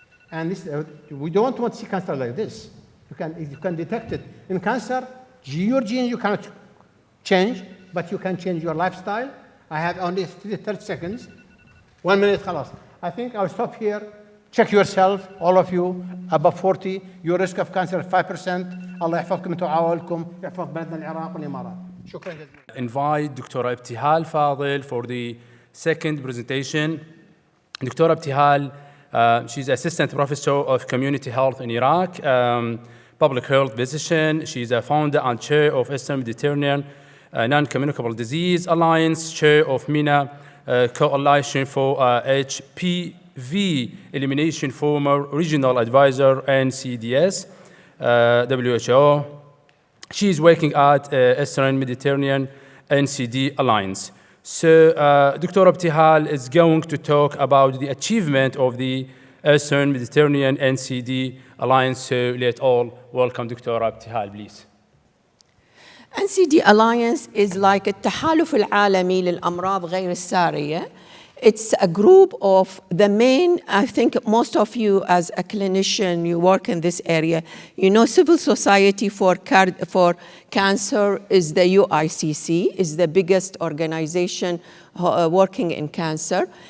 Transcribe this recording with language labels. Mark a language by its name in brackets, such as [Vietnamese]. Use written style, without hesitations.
[English] And this, we don't want to see cancer like this. You can detect it. In cancer, your genes you cannot change, but you can change your lifestyle. I have only 30 seconds. 1 minute, خلاص. I think I'll stop here. Check yourself, all of you, above 40. Your risk of cancer 5%. [Arabic] الله يحفظكم انتم وعوائلكم، يحفظ بلدنا العراق والامارات. شكرا جزيلا. [English] Invite Dr. Ibtihal Fadil for the second presentation. Dr. Ibtihal, she's Assistant Professor of Community Health in Iraq, public health physician. She's a founder and chair of Eastern Mediterranean Non-Communicable Disease Alliance, chair of MENA Coalition for HPV Elimination, former regional advisor NCDS, WHO. She is working at Eastern Mediterranean NCD Alliance. So Dr. Ibtihal is going to talk about the achievement of the Eastern Mediterranean NCD Alliance. So let all welcome Dr. Ibtihal, please. NCD Alliance is like [Arabic] التحالف العالمي للأمراض غير السارية. [English] It's a group of the main, I think most of you as a clinician, you work in this area, you know Civil Society for Cancer is the UICC, is the biggest organization working in cancer.